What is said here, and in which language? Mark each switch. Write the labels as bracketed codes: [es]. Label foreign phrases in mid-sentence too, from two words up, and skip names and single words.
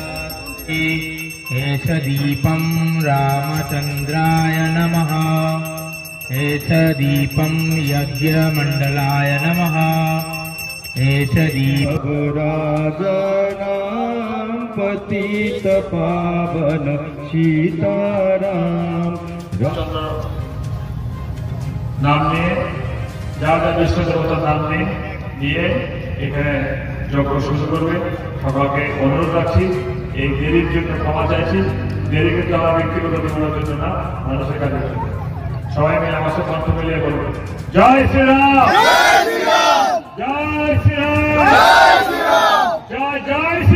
[sa] एष दीपं रामचन्द्राय नमः, एष दीपं यज्ञमण्डलाय नमः, एष दीपराजनां पतितपावन सीताराम। [bn] नाम নিয়ে যা যা বিষ্ণু দেবতার নাম নিয়ে এখানে যজ্ঞ শুরু করবে। সকলকে অনুরোধ রাখছি, এই দেরির জন্য ক্ষমা চাইছি। দেরি কিন্তু আমার ব্যক্তিগত জীবনের জন্য না, মানুষের কাজের জন্য। সবাই মিলে আমার সাথে কণ্ঠ মিলিয়ে বলবো জয় শ্রীরাম, জয় শ্রীরাম, জয় শ্রীরাম, জয় জয়